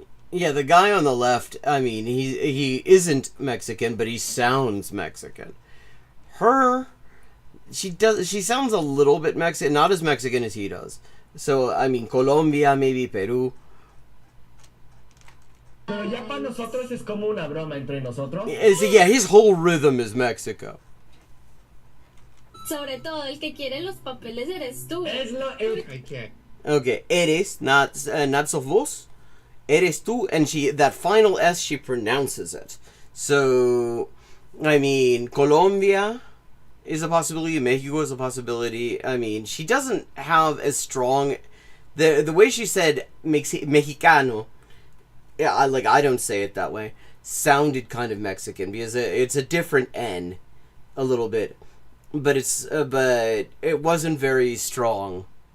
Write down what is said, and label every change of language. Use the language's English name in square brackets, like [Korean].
[English] Yeah, the guy on the left, I mean, he isn't Mexican, but he sounds Mexican. Her, she sounds a little bit Mexican, not as Mexican as he does. So, I mean, Colombia, maybe Peru. [Spanish] Pero ya para nosotros es como una broma entre nosotros. [English] Yeah, his whole rhythm is Mexico. [Spanish] Sobre todo el que quiere los papeles eres tú. Es lo [English] Okay. Okay, eres, not sos vos. [Spanish] Eres tú, [English] and that final S, she pronounces it. So, I mean, Colombia is a possibility, Mexico is a possibility. I mean, she doesn't have as strong, the way she said Mexicano, yeah, I don't say it that way, sounded kind of Mexican, because it's a different N, a little bit, but it wasn't very strong.